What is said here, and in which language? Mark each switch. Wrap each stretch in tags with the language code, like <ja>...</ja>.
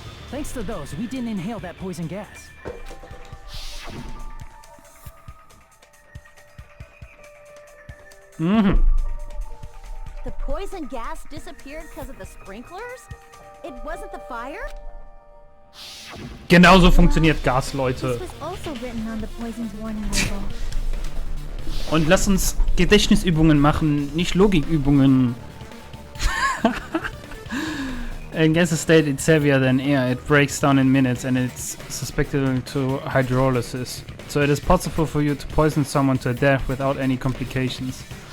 <en>Thanks to those, we didn't inhale that poison gas. The poison gas disappeared because of the sprinklers? It wasn't the fire?</en> <de>Genauso funktioniert Gas, Leute.</de> <en>This was also written on the poison's warning label.</en> <de>Und lass uns Gedächtnisübungen machen, nicht Logikübungen.</de> <en>In gaseous state, it's heavier than air. It breaks down in minutes and it's susceptible to hydrolysis. So it is possible for you to poison someone to death without any complications.</en>